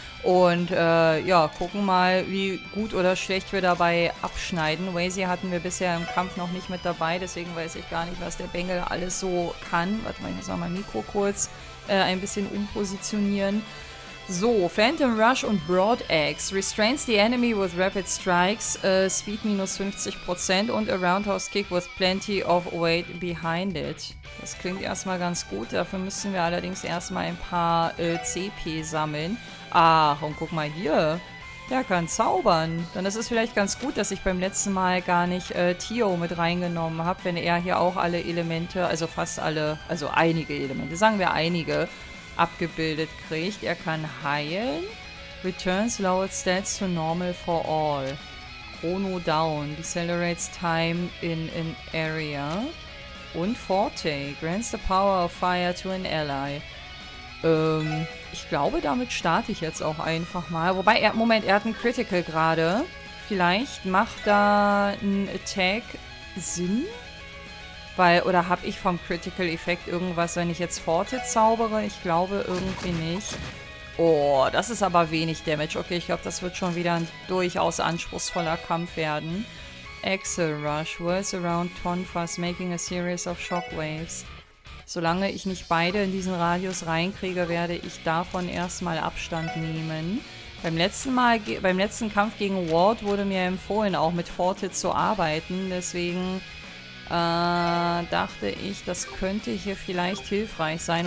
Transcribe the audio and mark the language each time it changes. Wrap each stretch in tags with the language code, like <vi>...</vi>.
<de>Und ja, gucken mal, wie gut oder schlecht wir dabei abschneiden. Wazy hatten wir bisher im Kampf noch nicht mit dabei, deswegen weiß ich gar nicht, was der Bengel alles so kann. Warte mal, ich muss mal mein Mikro kurz ein bisschen umpositionieren. So, Phantom Rush und Broad Axe.</de> <en>Restrains the enemy with rapid strikes, Speed minus 50% und a Roundhouse Kick with plenty of weight behind it.</en> <de>Das klingt erstmal ganz gut, dafür müssen wir allerdings erstmal ein paar CP sammeln. Ach, und guck mal hier. Der kann zaubern. Dann ist es vielleicht ganz gut, dass ich beim letzten Mal gar nicht Tio mit reingenommen habe, wenn er hier auch alle Elemente, also fast alle, also einige Elemente, sagen wir einige, abgebildet kriegt. Er kann heilen.</de> <en>Returns lowered stats to normal for all. Chrono down. Decelerates time in an area. Und Forte. Grants the power of fire to an ally.</en> <de>Ich glaube, damit starte ich jetzt auch einfach mal. Wobei, er hat einen Critical gerade. Vielleicht macht da ein Attack Sinn? Weil, oder habe ich vom Critical-Effekt irgendwas, wenn ich jetzt Forte zaubere? Ich glaube irgendwie nicht. Oh, das ist aber wenig Damage. Okay, ich glaube, das wird schon wieder ein durchaus anspruchsvoller Kampf werden. Axel Rush.</de> <en>Whirls around Tonfas, making a series of shockwaves.</en> <de>Solange ich nicht beide in diesen Radius reinkriege, werde ich davon erstmal Abstand nehmen. Beim letzten Kampf gegen Ward wurde mir empfohlen, auch mit Forte zu arbeiten. Deswegen dachte ich, das könnte hier vielleicht hilfreich sein.</de>